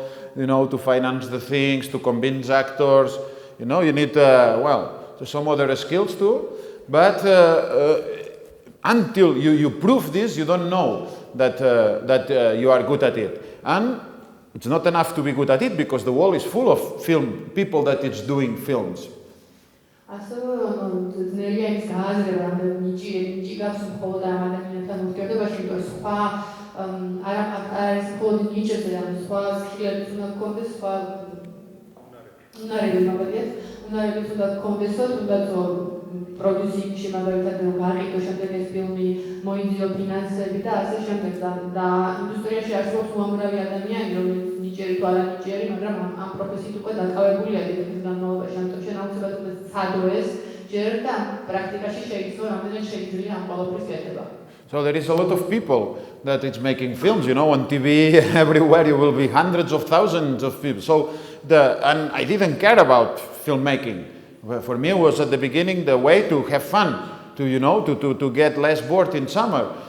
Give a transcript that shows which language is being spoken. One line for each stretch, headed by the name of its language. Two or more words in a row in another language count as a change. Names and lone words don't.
English: To finance the things, to convince actors, you need, some other skills too, but until you prove this, you don't know that you are good at it. And it's not enough to be good at it because the world is full of people that is doing films.
Georgian: არის მხოლოდ ნიჭებზე და სხვა სქილებს უნდა გქონდეს, სხვა უნარები უნდა გქონდესო, თუნდაც პროდიუსინგში მაგალითად გაყიდო შემდეგ ეს ფილმი, მოიძიო ფინანსები და ასე შემდეგ და ინდუსტრიაში არსებობს უამრავი ადამიანი, რომელიც ნიჭიერი თუ არა ნიჭიერი, მაგრამ ამ პროფესიით უკვე დაკავებულია დიდი განმავლობაში, ამიტომ შენ აუცილებლად უნდა ცადო ეს ჯერ და პრაქტიკაში შეიცნო, რამდენად შეიძლება ამ ყველაფრის კეთება.
English: So there is a lot of people that it's making films, on TV, everywhere you will be hundreds of thousands of people. So and I didn't care about filmmaking. For me, it was at the beginning the way to have fun, to get less bored in summer.